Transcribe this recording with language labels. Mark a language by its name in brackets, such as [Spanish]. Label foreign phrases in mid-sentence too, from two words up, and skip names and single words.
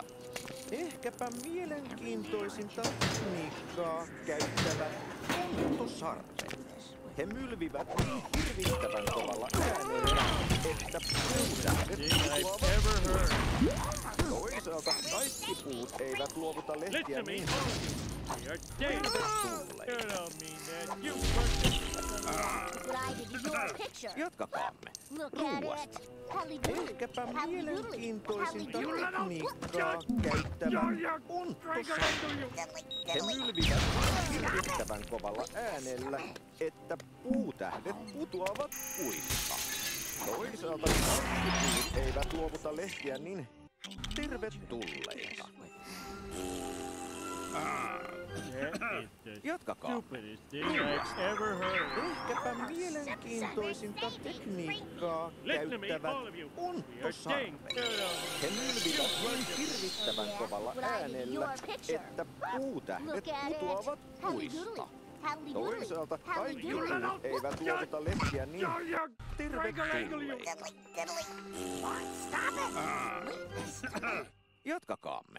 [Finnish] Ehkäpä mielenkiintoisinta tekniikkaa käyttävät onttosarvet. He mylvivät niin hirvittävän kovalla äänellä, että puutähdet putoavat. Toisaalta kaikki puut eivät luovuta lehtiä niin tervetulleita. [English] You don't mean that. You worked it. What I did in your picture. [Finnish] Jatkakaamme. [English] Look at [Finnish] Ruuasta. [English] it. Halli-doodly. [Finnish] Ehkäpä Halli-doodly. mielenkiintoisinta Halli-doodly. tekniikkaa käyttävät onttosarvet. He mylvivät hirvittävän kovalla äänellä, että puutähdet putoavat puista. Toisaalta kaikki puut eivät luovuta lehtiä niin tervetulleita. [English] That is the [Finnish] Jatkakaa. [English] stupidest thing I've ever heard. [Finnish] Ehkäpä mielenkiintoisinta tekniikkaa [English] Listen to me, [Finnish] käyttävät [English] all of you. We are [Finnish] onttosarvet. [English] staying. You don't [Finnish] He mylvivät niin hirvittävän kovalla äänellä, että puutähdet putoavat puista. Toisaalta kaikki puut eivt luovuta lehtiä niin tervetulleita. Jatkakaamme.